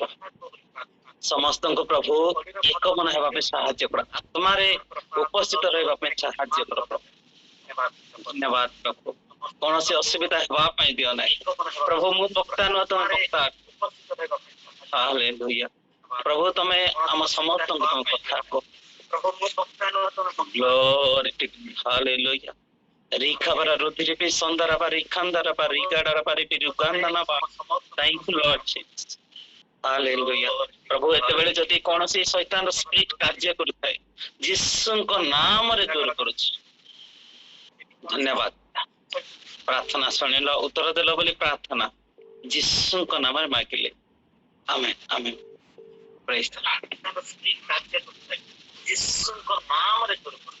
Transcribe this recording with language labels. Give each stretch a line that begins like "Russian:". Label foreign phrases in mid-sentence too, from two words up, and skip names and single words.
Odia: ସମସ୍ତଙ୍କୁ ପ୍ରଭୁ ଏକ ମନ ହେବା ପାଇଁ ସାହାଯ୍ୟ କର, ଆତ୍ମାରେ ଉପସ୍ଥିତ ରହିବା ପାଇଁ ସାହାଯ୍ୟ କର ପ୍ରଭୁ। ଧନ୍ୟବାଦ ପ୍ରଭୁ। କୌଣସି ଅସୁବିଧା ହେବା ପାଇଁ ଦିଅ ନାହିଁ ପ୍ରଭୁ। ମୁଁ ବକ୍ତା ନୁହଁ, ତମେ ବକ୍ତା। ହାଲେଲୁୟା। ପ୍ରଭୁ ତମେ ଆମ ସମସ୍ତଙ୍କୁ ତମ କଥା କୁହ।
English: Glory to God. Hallelujah. Rikabara rudiripi sondaraba rikandaraba rigadaraba ripirugandana ba. Thank you Lord Jesus. Hallelujah.
Odia: ପ୍ରଭୁ ଏତେବେଳେ ଯଦି କୌଣସି ଶୈତାନର ସ୍ପିରିଟ କାର୍ଯ୍ୟ କରୁଥାଏ, ଯୀଶୁଙ୍କ ନାମରେ ଦୂର କରୁଛି। ଧନ୍ୟବାଦ। ପ୍ରାର୍ଥନା ଶୁଣିଲ, ଉତ୍ତର ଦେଲ ବୋଲି ପ୍ରାର୍ଥନା ଯୀଶୁଙ୍କ ନାମରେ ମାଗିଲେ। ଆମେନ୍ ଆମେନ୍।
English: praise the Lord.
Odia: ଯୀଶୁଙ୍କ ନାମରେ ଦୂର କରୁଛି।